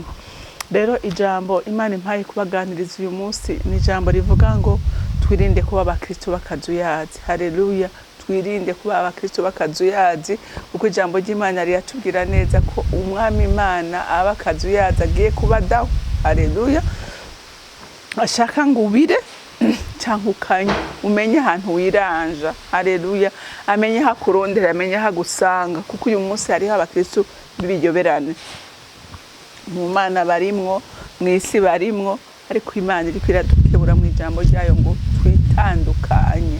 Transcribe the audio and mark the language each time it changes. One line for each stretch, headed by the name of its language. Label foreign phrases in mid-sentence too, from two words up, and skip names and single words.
Rundi: Rero ijambo Imana impaye kubaganiriza uyu munsi ni ijambo rivuga ngo twirinde kuba abakristo bakazuyazi. Haleluya, twirinde kuba abakristo bakazuyazi, kuko ijambo ry'Imana riratubwira neza ko umwami Imana abakazuyazi agiye kubadaho. Haleluya, ashaka ngo ubire canke ukanye, umenye ahantu wiranja. Haleluya, amenye hakurondera, amenye hagusanga, kuko uyu munsi hariho abakristo bibiyoberane. Mu Mana barimwo, mwisi barimwo, ariko Imana iri kwiradukebura mu ijambo ryayo ngo twitandukanye.